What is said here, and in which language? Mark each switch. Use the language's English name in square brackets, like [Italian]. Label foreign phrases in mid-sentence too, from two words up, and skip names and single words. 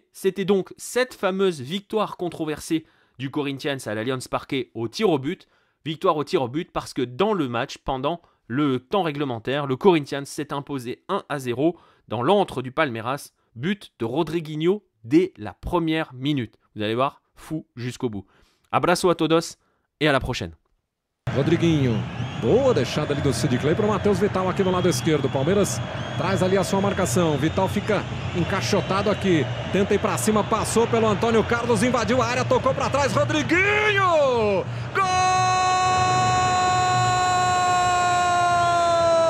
[French] C'était donc cette fameuse victoire controversée du Corinthians à l'Allianz Parque au tir au but. Victoire au tir au but parce que dans le match, pendant le temps réglementaire, le Corinthians s'est imposé 1-0 dans l'antre du Palmeiras. But de Rodriguinho dès la première minute. Vous allez voir, fou jusqu'au bout. [Portuguese] Abraço a todos [French] et à la prochaine. [Portuguese] Rodriguinho, boa deixada ali do Sid Clay para o Matheus Vital aqui no lado esquerdo. O Palmeiras traz ali a sua marcação. Vital fica encaixotado aqui. Tenta ir para cima, passou pelo Antônio Carlos, invadiu a área, tocou para trás. Rodriguinho! Gol!